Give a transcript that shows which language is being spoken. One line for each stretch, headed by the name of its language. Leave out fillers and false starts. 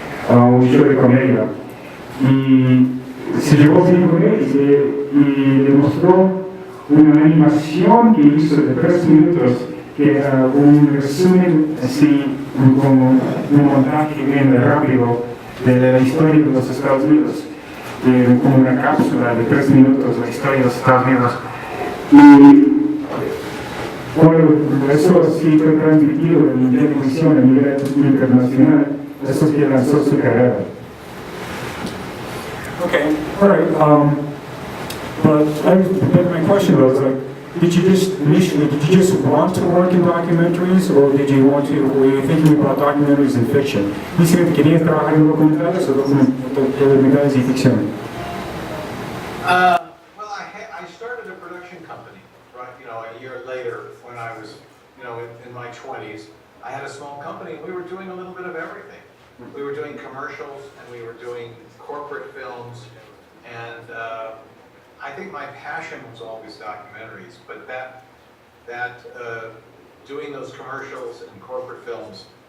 Spanish: un show de comedia, y se llevó bien con él y le mostró una animación que hizo de 3 minutos, que era un resumen así como un montaje bien rápido de la historia de los Estados Unidos, como una cápsula de 3 minutos, la historia de los Estados Unidos. Y bueno, eso sí fue transmitido en televisión a nivel internacional, eso es que lanzó su carrera.
English: Okay, all right. But my question was, did you just want to work in documentaries, or were you thinking about documentaries and fiction?
Spanish: Inicialmente, ¿querías trabajar en documentales o documentales y ficción?
English: Well, I started a production company, right? A year later, when I was, in my 20s, I had a small company, and we were doing a little bit of everything. We were doing commercials, and we were doing corporate films, and I think my passion was always documentaries, but that doing those commercials and corporate films